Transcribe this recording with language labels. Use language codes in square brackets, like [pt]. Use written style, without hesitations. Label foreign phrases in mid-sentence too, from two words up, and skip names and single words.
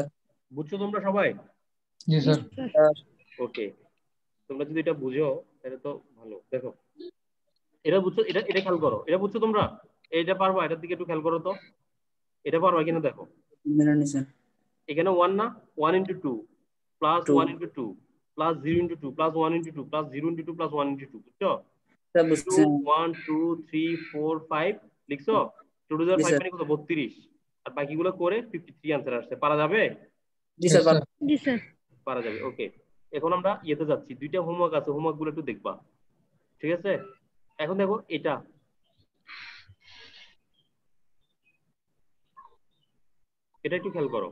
[bn] বুঝছো তোমরা সবাই? জি স্যার। ওকে। তোমরা যদি এটা বুঝো তাহলে তো ভালো। দেখো, এটা বুঝছো, এটা খেয়াল করো, এটা বুঝছো তোমরা? এটা পারবা? এটার দিকে একটু খেয়াল করো তো, এটা পারবা কিনা দেখো। এখানে 1 না? 1 [en] into 2 plus [bn] 2 [en] 1 into 2 plus 0 into 2 plus 1 into 2 plus 0 into 2 plus 1 into 2, [bn] বুঝছো? স্যার 2 বুঝছি 1 2 3 4 5 লিখছো। [en] 2 to the [bn] জি 5 স্যার মানে কত? 32। আর বাকিগুলো করে 53 आंसर আসছে। পারা যাবে? জি স্যার জি স্যার। পারা যাবে, ওকে। এখন আমরা ইয়েতে যাচ্ছি, দুইটা হোমওয়ার্ক আছে, হোমওয়ার্ক গুলো একটু দেখবা, ঠিক আছে? এখন দেখো এটা একটু খেয়াল করো।